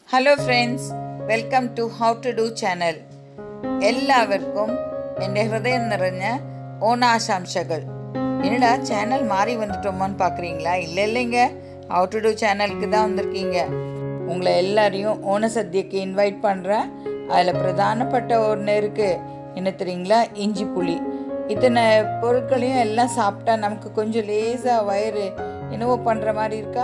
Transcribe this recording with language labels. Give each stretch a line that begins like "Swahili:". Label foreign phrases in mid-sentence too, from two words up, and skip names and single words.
English: Hello friends, welcome to How To Do channel.
Malayalam: എല്ലാവർക്കും എൻ്റെ ഹൃദയം നിറഞ്ഞ ഓണാശംസകൾ.
Tamil: என்னடா சேனல் மாறி வந்துட்டோமான்னு பார்க்குறீங்களா? இல்லைங்க, ஹவு டு டூ சேனலுக்கு தான் வந்திருக்கீங்க. உங்களை எல்லாரையும் ஓண சத்தியக்கு இன்வைட் பண்ணுறேன். அதில் பிரதானப்பட்ட ஒன்று இருக்குது, என்ன தெரியுங்களா? இஞ்சி புளி. இத்தனை பொருட்களையும் எல்லாம் சாப்பிட்டா நமக்கு கொஞ்சம் லேசாக வயிறு என்னவோ பண்ணுற மாதிரி இருக்கா?